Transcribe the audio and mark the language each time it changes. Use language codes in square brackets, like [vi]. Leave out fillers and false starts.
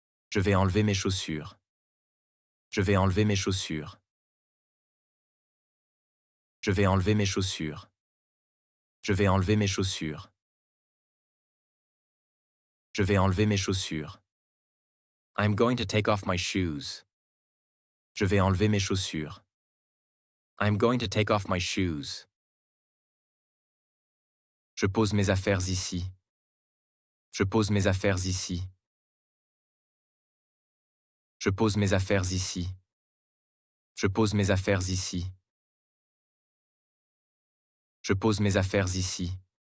[fr] Je vais enlever mes chaussures. Je vais enlever mes chaussures. Je vais enlever mes chaussures. Je vais enlever mes chaussures. Je vais enlever mes chaussures. [en] I'm going to take off my shoes. [fr] Je vais enlever mes chaussures. [en] I'm going to take off my shoes. [fr] Je pose mes affaires ici. Je pose mes affaires ici. Je pose mes affaires ici. Je pose mes affaires ici. Je pose mes affaires ici.